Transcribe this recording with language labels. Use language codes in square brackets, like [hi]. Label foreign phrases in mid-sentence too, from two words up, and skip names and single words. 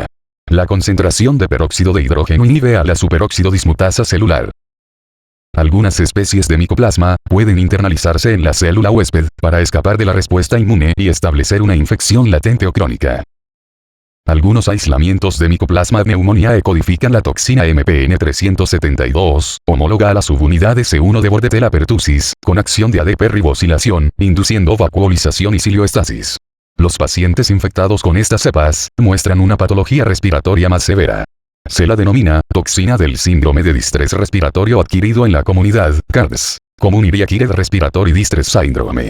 [es] La concentración de peróxido de hidrógeno inhibe a la superóxido dismutasa celular. Algunas especies de Mycoplasma pueden internalizarse en la célula huésped para escapar de la respuesta inmune y establecer una infección latente o crónica. Algunos aislamientos de Mycoplasma pneumoniae codifican la toxina MPN 372, homóloga a la subunidad S1 de Bordetella pertussis, con acción de ADP ribosilación, induciendo vacuolización y cilioestasis. Los pacientes infectados con estas cepas muestran una patología respiratoria más severa. Se la denomina toxina del síndrome de distrés respiratorio adquirido en la comunidad, [en] CARDS, Community Acquired Respiratory Distress Syndrome.